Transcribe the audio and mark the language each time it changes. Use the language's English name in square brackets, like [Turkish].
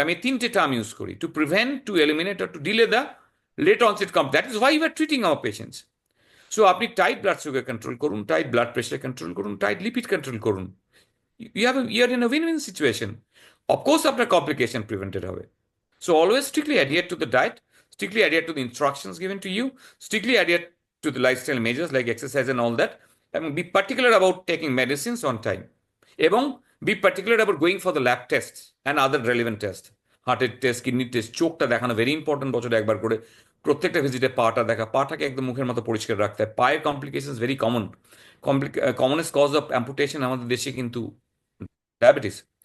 [Bangla] আমি 3টে term use করি, [English] To prevent, to eliminate, or to delay the late onset কম। That is why you are treating our patients. [Bangla] So আপনি tight blood sugar control করুন, tight blood pressure control করুন, tight lipid control করুন, [English] You are in a win win situation. [Bangla] Of course আপনার complication prevented হবে। [English] So always strictly adhere to the diet, strictly adhere to the instructions given to you, strictly adhere to the lifestyle measures like exercise and all that, and be particular about taking medicines on time. এবং be particular about going for the lab tests and other relevant tests, [Bangla] হার্টের test, কিডনির test, চোখটা দেখানো [English] very important, [Bangla] বছরে একবার করে প্রত্যেকটা ভিজিটে পাটা দেখা, পাটাকে একদম মুখের মতো পরিষ্কার রাখতে হয়। পায়ের complication very common. Commonest cause of amputation আমাদের দেশে কিন্তু ডায়াবেটিস।